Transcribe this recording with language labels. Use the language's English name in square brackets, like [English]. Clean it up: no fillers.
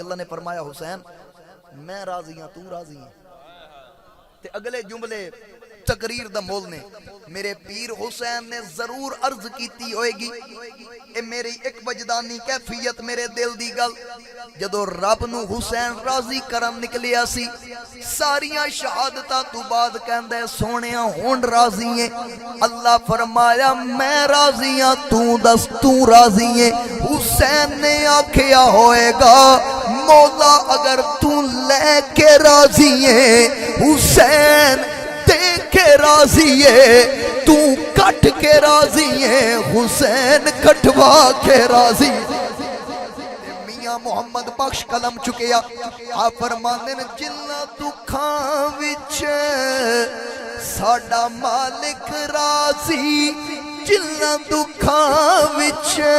[Urdu] اللہ نے فرمایا حسین میں راضی ہوں, تو راضی ہیں. [Punjabi] تے اگلے جملے تقریر دا مول نے میرے پیر حسین نے ضرور عرض کیتی ہوئے گی. اے میری ایک وجدانی کیفیت میرے دل دی گل جدو رب نو حسین راضی کرن نکلیا سی ساریاں شہادتاں تو بعد کہندا ہے سونیا ہن راضی ہیں. اللہ فرمایا میں راضی ہاں, تو دس تو راضی ہیں. حسین نے آکھیا ہوئے گا مولا اگر تو لے کے راضی ہیں, حسین دے کے راضی ہے, تو کٹ کے راضی ہے, حسین کٹوا کے راضی. میاں محمد بخش قلم چکیا آپ فرماندے نے جنہ دکھاں وچ ساڈا مالک راضی, جنہ دکھاں وچ